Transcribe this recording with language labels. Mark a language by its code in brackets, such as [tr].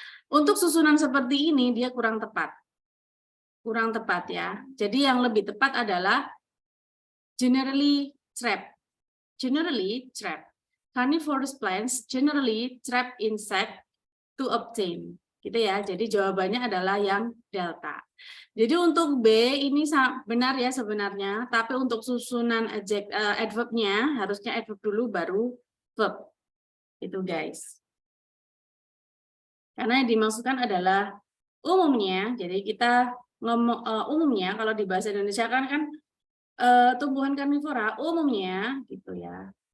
[id] Untuk susunan seperti ini dia kurang tepat. Kurang tepat ya. Jadi yang lebih tepat adalah [en] generally trap. Generally trap. Carnivorous plants generally trap insect to obtain. [id] Gitu ya. Jadi jawabannya adalah yang delta. Jadi untuk B ini benar ya sebenarnya, tapi untuk susunan adverbnya harusnya adverb dulu baru verb. Itu guys. Karena yang dimaksudkan adalah umumnya, jadi kita ngomong umumnya kalau di bahasa Indonesia kan tumbuhan karnivora umumnya gitu ya.